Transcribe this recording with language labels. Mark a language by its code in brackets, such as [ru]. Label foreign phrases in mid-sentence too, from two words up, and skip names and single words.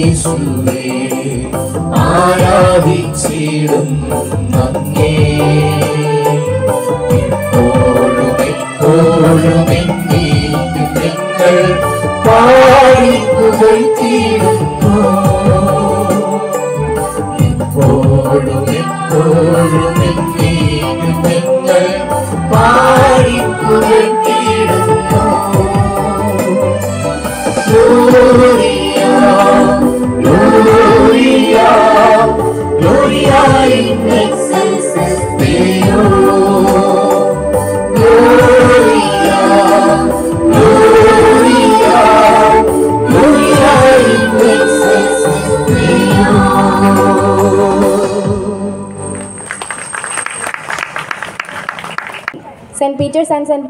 [ml] യേശുവേ ആരാധിച്ചിടും അങ്ങേ എപ്പോഴും എപ്പോഴും എന്നേക്കും ഞങ്ങൾ പാടിപ്പുകഴ്ത്തിയിടുന്നു എപ്പോഴും എപ്പോഴും എന്നേക്കും ഞങ്ങൾ പാടിപ്പുകഴ്ത്തിയിടുന്നു [la] Gloria, Gloria, Gloria in excelsis Deo. Gloria, Gloria, Gloria in excelsis Deo. [en] St. Peter's and St.